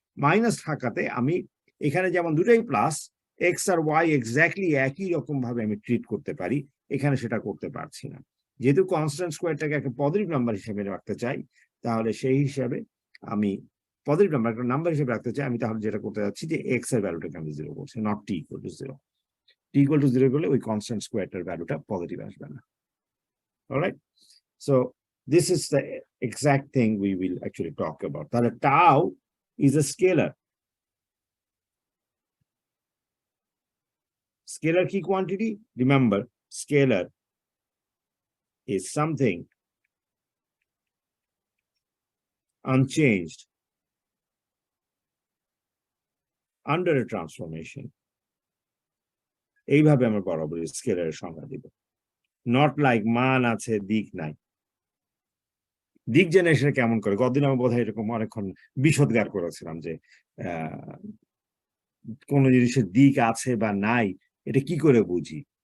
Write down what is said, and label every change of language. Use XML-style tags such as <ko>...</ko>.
<bn>Minus থাকাতে আমি এখানে যেমন দুটোই প্লাস, এক্স আর ওয়াই এক্স্যাক্টলি একই রকম ভাবে আমি ট্রিট করতে পারি, এখানে সেটা করতে পারছি না। যেহেতু কনস্ট্যান্ট স্কোয়ারটাকে একটা পজিটিভ নাম্বার হিসেবে রাখতে চাই, তাহলে সেই হিসাবে আমি পজিটিভ নাম্বার একটা নাম্বার হিসেবে রাখতে চাই, আমি তাহলে যেটা করতে যাচ্ছি যে এক্স এর ভ্যালুটাকে আমি 0 করছি,</bn> <en>Not t equal to 0।</en> <bn>T equal to 0 করলে ওই কনস্ট্যান্ট স্কোয়ারটার ভ্যালুটা পজিটিভ আসবে না।</bn> <en>Alright, so this is the exact thing we will actually talk about. That tau is a scalar. Scalar key quantity, remember, scalar is something unchanged under a transformation.</en> <bn>এইভাবে আমরা বরাবর স্কেলারের সংজ্ঞা দিব।</bn> <en>not like</en> <bn>মান আছে দিক নাই। দিক জেনারেশন কেমন করে? গতদিন আমি বোধহয় এরকম অনেকক্ষণ বিষোদ্গার করেছিলাম যে কোন জিনিসের দিক আছে বা নাই এটা কি করে বুঝি?</bn>